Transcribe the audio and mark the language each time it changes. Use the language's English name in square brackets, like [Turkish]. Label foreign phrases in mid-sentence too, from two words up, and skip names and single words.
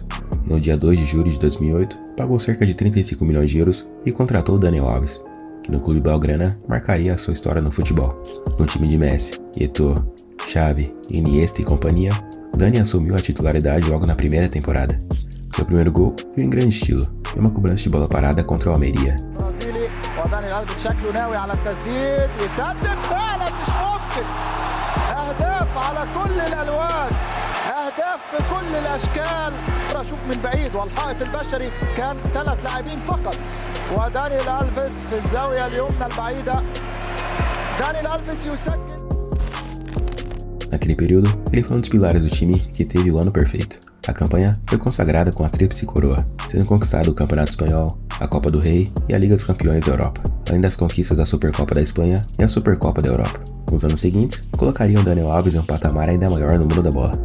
[Portuguese] E no dia 2 de julho de 2008, pagou cerca de 35 milhões de euros e contratou Daniel Alves, que no clube blaugrana marcaria a sua história no futebol. No time de Messi, Eto'o, Xavi, Iniesta e companhia, Dani assumiu a titularidade logo na primeira temporada. Seu primeiro gol veio em grande estilo, em uma cobrança de bola parada contra o Almeria. [Arabic] وداني الألفيس شكله ناوي على التسديد يسدد فعلا مش ممكن أهداف على كل الألوان أهداف بكل الأشكال أشوف من بعيد والحائط البشري كان 3 لاعبين فقط وداني الألفيس في الزاوية اليمنى البعيدة داني الألفيس يسجل. [Portuguese] Naquele período, ele foi um dos pilares do time que teve o ano perfeito. A campanha foi consagrada com a tríplice coroa, sendo conquistado o Campeonato Espanhol, a Copa do Rei e a Liga dos Campeões da Europa, além das conquistas da Supercopa da Espanha e a Supercopa da Europa. Nos anos seguintes, colocariam Daniel Alves em um patamar ainda maior no mundo da bola.